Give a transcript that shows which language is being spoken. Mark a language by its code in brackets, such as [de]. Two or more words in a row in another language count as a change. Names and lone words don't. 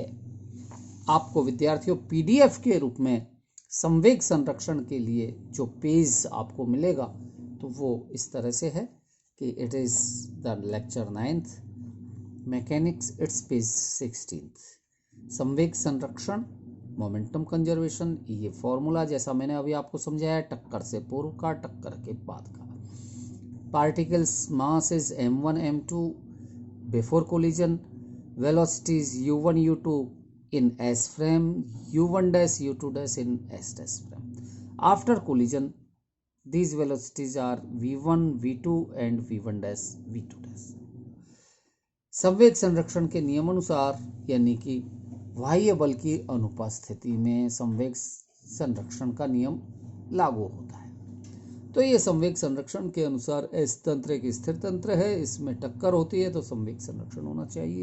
[hi] आपको विद्यार्थियों पीडीएफ के रूप में संवेग संरक्षण के लिए जो पेज आपको मिलेगा तो वो इस तरह से है कि [en] It is the lecture 9th mechanics, it's page 16th. [hi] संवेग संरक्षण, [en] momentum conservation, [hi] ये फॉर्मूला जैसा मैंने अभी आपको समझाया, टक्कर से पूर्व का, टक्कर के बाद का। [en] particles mass is m1 m2 before collision, velocities u1 u2 in S frame, u1 dash u2 dash in S dash frame. After collision, these velocities are v1 v2 and v1 dash v2 dash. [hi] संवेग संरक्षण के नियमानुसार यानी कि बाह्य बल की अनुपस्थिति में संवेग संरक्षण का नियम लागू होता है। तो ये संवेग संरक्षण के अनुसार एस तंत्र एक स्थिर तंत्र है, इसमें टक्कर होती है तो संवेग संरक्षण होना चाहिए।